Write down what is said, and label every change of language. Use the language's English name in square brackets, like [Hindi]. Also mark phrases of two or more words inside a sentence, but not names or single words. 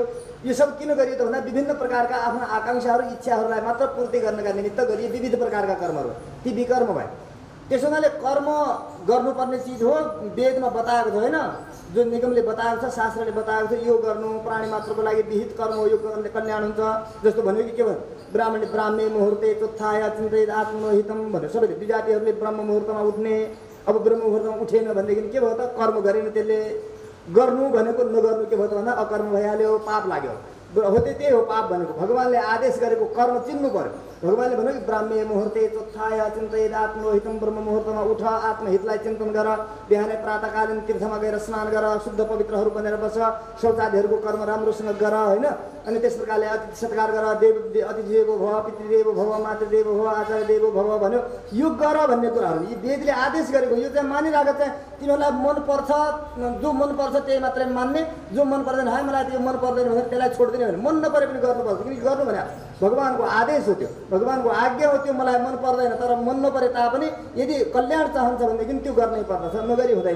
[Nepali] यो सब किन गरियो त भन्दा विभिन्न प्रकारका आफ्ना आकांक्षाहरू, इच्छाहरूलाई मात्र पूर्ति गर्नका निमित्त गरिए विविध प्रकारका कर्महरू, ती विकर्म भए। त्यसो हुनाले कर्म गर्नुपर्ने चिज हो, वेदमा बताएको छ होइन, जो निगमले बताएको छ, शास्त्रले बताएको छ, यो गर्नु प्राणी मात्रको लागि विहित कर्म हो, यो कर्मले कल्याण हुन्छ। जस्तो भन्यो कि के भयो, [Sanskrit] ब्राह्मणे मुहुर्ते चोत्थाय चिन्तयेत् आत्महितम भन्यो। [Nepali] सबैले विजातिहरूले ब्रह्म मुहुर्तमा उठ्ने, अब ब्रह्म मुहुर्तमा उठेन भनेदेखि के भयो त, कर्म गरेन त्यसले। गर्नु भनेको नगर्नु के भयो त भन्दा अकर्म भइहाल्यो, पाप लाग्यो। हो त्यही हो पाप भनेको। भगवानले आदेश गरेको कर्म चिन्नु पर्यो। भगवानले भन्यो कि [Sanskrit] ब्राह्मे मुहुर्ते चोत्थाय चिन्तयेत् आत्महितम, [Nepali] ब्रह्म मुहुर्तमा उठ, आत्महितलाई चिन्तन गर, बिहानै प्रातःकालीन तीर्थमा गएर स्नान गर, शुद्ध पवित्रहरू बनेर बस, शौचादिहरूको कर्म राम्रोसँग गर होइन। अनि त्यस प्रकारले अतिथि सत्कार गर, [Sanskrit] अतिथि देवो भव, पितृदेवो भव, मातृदेवो भव, आचार्य देवो भव भन्यो। [Nepali] यो गर भन्ने कुराहरू यी वेदले आदेश गरेको, यो चाहिँ मानिरहेको चाहिँ तिमीहरूलाई मनपर्छ, जो मनपर्छ त्यही मात्रै मान्ने, जो मन पर्दैन है मलाई त्यो मन पर्दैन भने त्यसलाई छोड्दिने भने मन नपरे पनि गर्नुपर्छ। किनकि गर्नु भने भगवानको आदेश हो, त्यो भगवानको आज्ञा हो, त्यो मलाई मन पर्दैन तर मन नपरे तापनि यदि कल्याण चाहन्छ भनेदेखि त्यो गर्नै पर्दछ, नगरी हुँदैन।